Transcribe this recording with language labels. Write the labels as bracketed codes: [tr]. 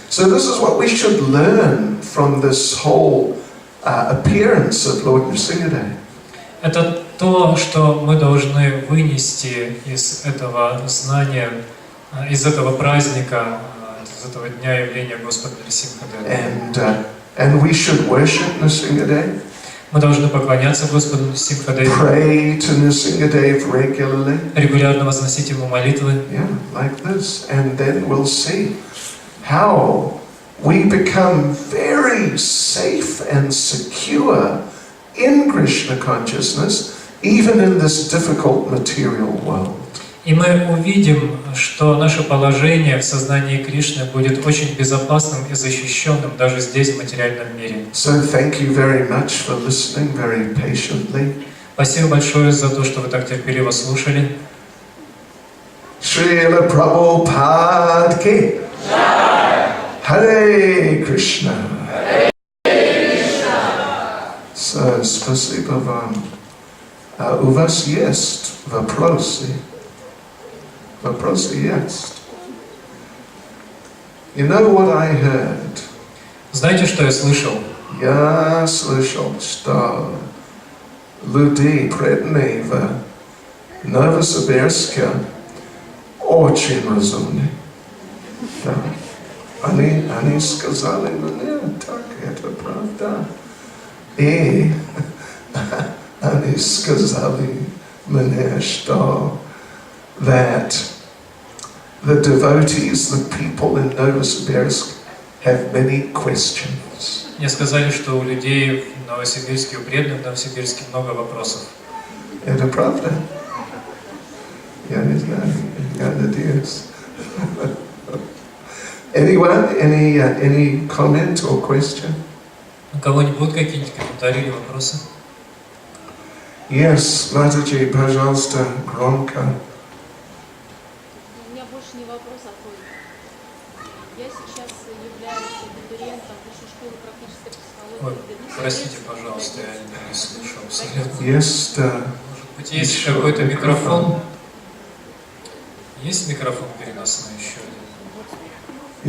[en] So this is what we should learn from this whole appearance of Lord Nrsimhadeva. [ru] Это то, что мы должны вынести из этого знания, из этого праздника, из этого дня явления Господа Нрисимхадева. [en] And we should worship Nrsimhadeva. [ru] Мы должны поклоняться Господу Нрисимхадеву. [en] Pray to Nrsimhadeva regularly. [ru] Регулярно возносить ему молитвы. [en] Yeah, like this, and then we'll see how we become very safe and secure in Krishna consciousness, even in this difficult material world. [ru] И мы увидим, что наше положение в сознании Кришны будет очень безопасным и защищенным даже здесь, в материальном мире. [en] So thank you very much for listening very patiently. [ru] Спасибо большое за то, что вы так терпеливо слушали. Шрила Прабхупада ки Джай! Харе Кришна! So, спасибо вам. У вас есть вопросы? Вопросы есть. [en] You know what I heard? [ru] Знаете, что я слышал? Я слышал, что люди преданные в Новосибирске очень разумны. Да. Они сказали мне, так, это правда. И они сказали мне, что [en] that the devotees, the people in Novosibirsk, have many questions. [ru] Мне сказали, что у людей в Новосибирске, у преданных в Новосибирске много вопросов. Это правда? Я не знаю, я надеюсь. [en] Anyone? Any comment or question? [ru] У кого-нибудь будут какие-нибудь комментарии или вопросы? Yes, Mataji, пожалуйста, громко. У меня больше не вопрос, а просьба. Я сейчас являюсь абитуриентом высшей школы практической психологии. Ой, простите, пожалуйста, я не слышу абсолютно. Есть Может быть, есть какой-то микрофон? Есть микрофон переносной еще один?